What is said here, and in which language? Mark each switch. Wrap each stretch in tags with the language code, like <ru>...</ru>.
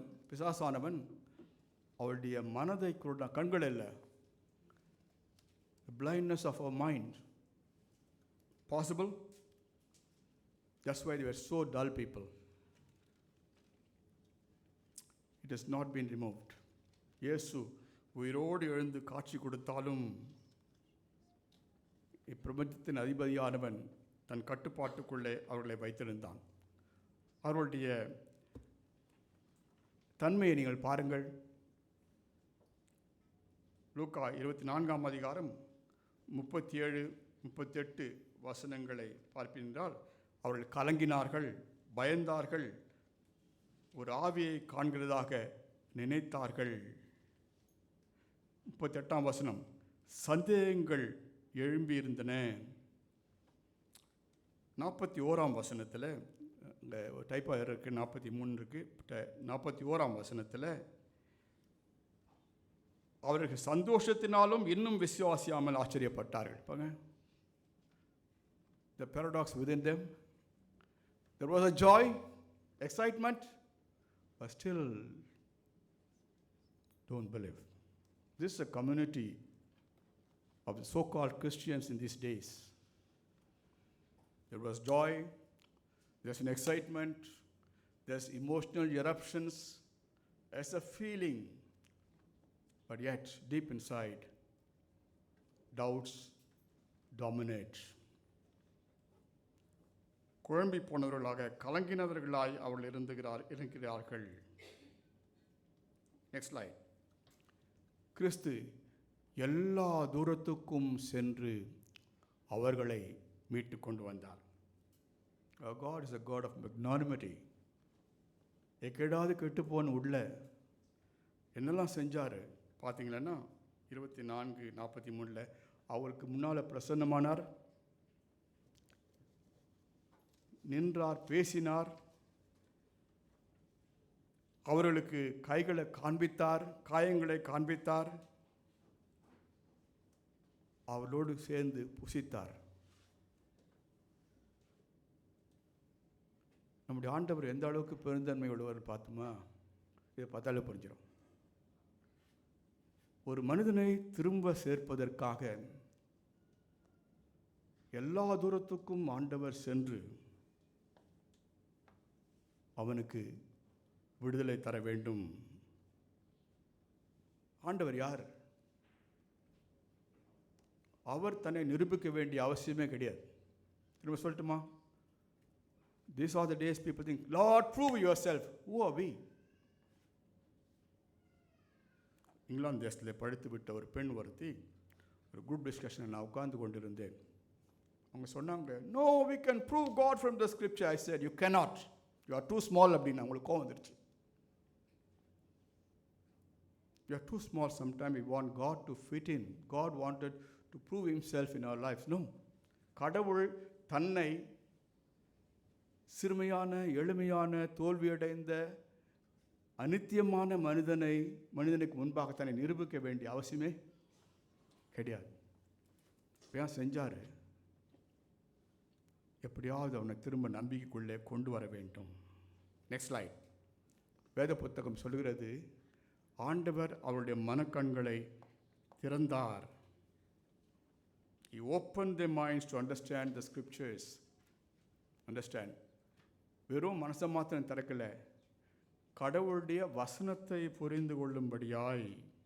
<ta>பிசாசானவன் அவருடைய மனதை கண்கள் இல்லை.</ta> <en>The blindness of our mind. Possible? That's why they were so dull people. It has not been removed.</en> <ta>இயேசு உயிரோடு எழுந்து காட்சி கொடுத்தாலும் இப்பிரபஞ்சத்தின் அதிபதியானவன் தன் கட்டுப்பாட்டுக்குள்ளே அவர்களை வைத்திருந்தான். அவர்களுடைய தன்மையை நீங்கள் பாருங்கள். லூக்கா 24ஆம் அதிகாரம் 37-38 வசனங்களை பார்ப்பீர்கள். அவர்கள் கலங்கினார்கள், பயந்தார்கள், ஒரு ஆவியை காண்கிறதாக நினைத்தார்கள். 38ஆம் வசனம், சந்தேகங்கள் எழும்பியிருந்தன. 41ஆம் வசனத்தில் இங்கே டைப்பாக இருக்குது, 43 இருக்குது. 41ஆம் வசனத்தில் அவர்கள் சந்தோஷத்தினாலும் இன்னும் விசுவாசியாமல் ஆச்சரியப்பட்டார்கள். பாருங்க,</ta> <en>the paradox within them. There was a joy, excitement, but still don't believe. This is a community of the so-called Christians in these days. There was joy, there's an excitement, there's emotional eruptions, there's a feeling, but yet deep inside, doubts dominate.</en> <ta>குழம்பி போனவர்களாக, கலங்கினவர்களாய் அவர்கள் இருக்கிறார்கள்.</ta> <en>Next slide.</en> <ta>கிறிஸ்து எல்லா தூரத்துக்கும் சென்று அவர்களை மீட்டு கொண்டு வந்தார்.</ta> <en>Our God is a God of magnanimity.</en> <ta>எக்கேடாவது கெட்டுப்போன உள்ள என்னெல்லாம் செஞ்சார் பார்த்தீங்களன்னா 24-43 அவருக்கு முன்னால் பிரசன்னமானார், நின்றார், பேசினார், அவர்களுக்கு கைகளை காண்பித்தார், காயங்களை காண்பித்தார், அவர்களோடு சேர்ந்து புசித்தார். நம்முடைய ஆண்டவர் எந்த அளவுக்கு பெருந்தன்மை உள்ளவர் பார்த்தோமா? இதை பார்த்தாலே புரிஞ்சிடும். ஒரு மனிதனை திரும்ப சேர்ப்பதற்காக எல்லா தூரத்துக்கும் ஆண்டவர் சென்று அவனுக்கு விடுதலை தர வேண்டும். ஆண்டவர் யார்? அவர் தன்னை நிரூபிக்க வேண்டிய அவசியமே கிடையாது. திரும்ப சொல்லட்டுமா?</ta> <en>These are the days people think, Lord, prove yourself. Who are we?</en> <ta>England தேசத்தில் படித்து விட்ட ஒரு பெண் ஒருத்தி ஒரு குரூப் டிஸ்கஷனை நான் உட்கார்ந்து கொண்டிருந்தேன். அவங்க சொன்னாங்க,</ta> <en>no, we can prove God from the scripture. I said, you cannot. You are too small.</en> <ta>அப்படின்னு அவங்களுக்கு கோவம் வந்துருச்சு.</ta> <en>You are too small. Sometimes we want God to fit in. God wanted to prove himself in our lives. No.</en> <ta>கடவுள் தன்னை சிறுமையான, எளிமையான, தோல்வியடைந்த, அநித்தியமான மனிதனுக்கு முன்பாக தன்னை நிரூபிக்க வேண்டிய அவசியமே கிடையாது. ஏன் செஞ்சார்? எப்படியாவது அவனை திரும்ப நம்பிக்கைக்குள்ளே கொண்டு வர வேண்டும்.</ta> <en>Next slide.</en> <ta>வேத புத்தகம் சொல்கிறது, ஆண்டவர் அவருடைய மனக்கண்களை திறந்தார்.</ta> <en>He opened their minds to understand the scriptures. Understand.</en> <ta>வெறும் மனசை மாத்திரம் திறக்கலை, கடவுளுடைய வசனத்தை புரிந்து கொள்ளும்படியாய்</ta>